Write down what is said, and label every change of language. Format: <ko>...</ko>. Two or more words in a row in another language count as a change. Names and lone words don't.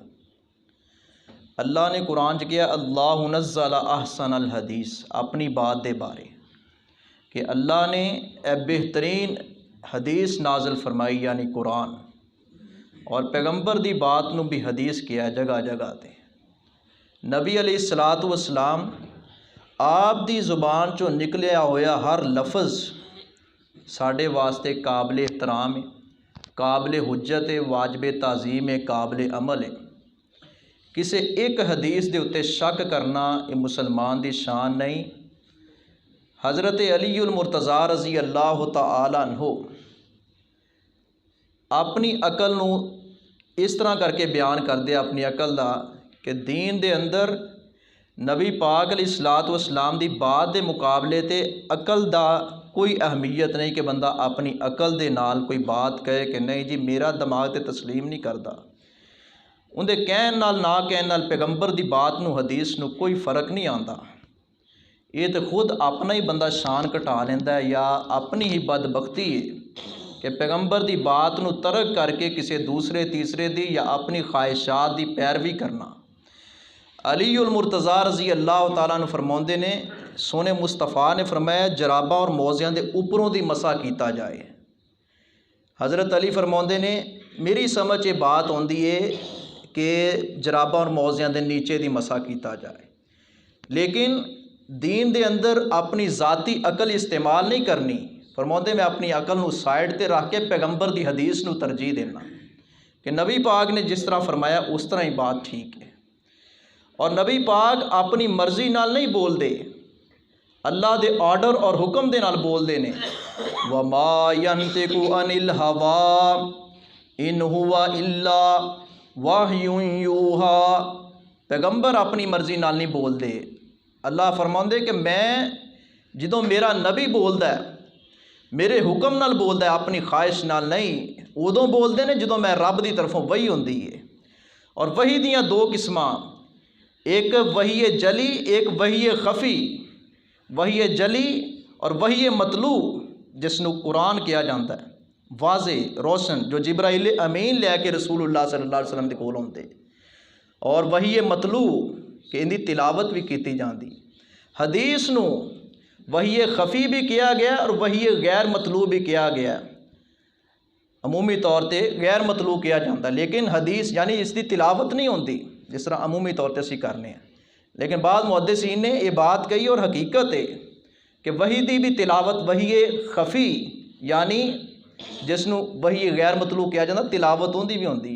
<pa>اللہ نے قرآن چ کیا</pa> <ar>اللہ نزل احسن الحدیث،</ar> <pa>اپنی بات دے بارے کہ اللہ نے اے بہترین حدیث نازل فرمائی یعنی قرآن، اور پیغمبر دی بات نو بھی حدیث کیا ہے جگہ جگہ تے۔ نبی</pa> <ar>علیہ الصلوۃ والسلام</ar> <pa>آپ دی زبان چو نکلیا ہویا ہر لفظ ساڈے واسطے قابل احترام ہے، قابل حجت ہے، واجب تعظیم ہے، قابل عمل ہے۔ کسے ایک حدیث دے اتے شک کرنا یہ مسلمان دی شان نہیں۔ حضرت علی المرتضیٰ</pa> <ar>رضی اللہ تعالی عنہ</ar> <pa>اپنی عقل نو اس طرح کر کے بیان کر دے اپنی عقل دا کہ دین دے اندر نبی پاک</pa> <ar>علیہ الصلوۃ والسلام</ar> <pa>دی بات دے مقابلے تے عقل دا کوئی اہمیت نہیں کہ بندہ اپنی عقل دے نال کوئی بات کہے کہ نہیں جی میرا دماغ تے تسلیم نہیں کردا۔ اندے کہن نال نہ کہن نال پیغمبر دی بات نو حدیث نو کوئی فرق نہیں آندا۔ یہ تو خود اپنا ہی بندہ شان گھٹا لیندا ہے یا اپنی ہی بدبختی ہے کہ پیغمبر دی بات نو ترک کر کے کسی دوسرے تیسرے دی یا اپنی خواہشات دی پیروی کرنا۔ علی المرتضیٰ</pa> <ar>رضی اللہ تعالیٰ عنہ</ar> <pa>فرماندے نے سونے مصطفیٰ نے فرمایا جراباں اور موزیاں دے اوپروں دی مسح کیتا جائے۔ حضرت علی فرماندے نے میری سمجھ یہ بات ہوندی ہے کہ جراباں اور موزیاں دے نیچے دی مسح کیتا جائے، لیکن دین دے اندر اپنی ذاتی عقل استعمال نہیں کرنی۔ فرماندے میں اپنی عقل نو سائڈ تے رکھ کے پیغمبر دی حدیث نو ترجیح دینا کہ نبی پاک نے جس طرح فرمایا اس طرح ہی بات ٹھیک ہے۔ اور نبی پاک اپنی مرضی نال نہیں بول دے، اللہ دے آرڈر اور حکم دے نال بول دے نے۔</pa> <ar>وَمَا يَنْتِقُ عَنِ الْهَوَىٰ إِنْ هُوَ إِلَّا وَحْيٌ يُوحَىٰ۔</ar> <pa>پیغمبر اپنی مرضی نال نہیں بول دے۔ اللہ فرماندے کہ میں جدوں میرا نبی بولدا ہے میرے حکم نال بولدا ہے اپنی خواہش نال نہیں، ادوں بولدے نے جدوں میں رب دی طرفوں وحی ہوندی ہے۔ اور وحی دیاں دو قسماں، ایک وحی جلی ایک وحی خفی۔ وحی جلی اور وحی مطلوع جس نو قرآن کیا جاتا ہے، واضح روشن جو جبرائیل امین لے کے رسول اللہ</pa> <ar>صلی اللہ علیہ وسلم</ar> <pa>دے کول ہوندے، اور وحی مطلوع کہ ان دی تلاوت بھی کیتی جاندی۔ حدیث نو وحی خفی بھی کیا گیا اور وحی غیر مطلوع بھی کیا گیا۔ عمومی طور تے غیر مطلوع کیا جاتا، لیکن حدیث یعنی اس دی تلاوت نہیں ہوندی جس طرح عمومی طور تے اسی کرنے ہیں۔ لیکن بعض محدثین نے یہ بات کہی اور حقیقت ہے کہ وحی دی بھی تلاوت وحی خفی یعنی جس نو وحی غیر مطلوع کیا جاتا تلاوت ہوندی بھی ہوندی ہے۔</pa>